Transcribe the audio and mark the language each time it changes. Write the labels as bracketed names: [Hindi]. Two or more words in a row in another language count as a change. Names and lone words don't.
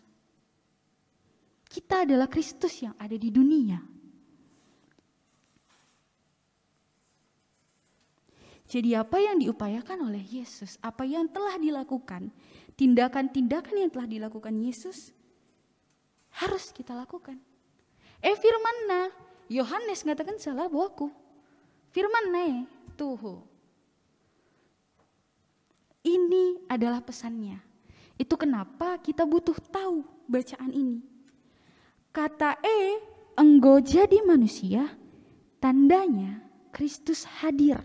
[Indonesian] Kita adalah Kristus yang ada di dunia. Jadi apa yang diupayakan oleh Yesus, apa yang telah dilakukan, tindakan-tindakan yang telah dilakukan Yesus, harus kita lakukan. [Batak Karo] Firmanna, Yohanes ngatakan salah buaku. Firmanna, [Indonesian] tuh. Ini adalah pesannya. Itu kenapa kita butuh tahu bacaan ini. Kata enggo jadi manusia, tandanya Kristus hadir.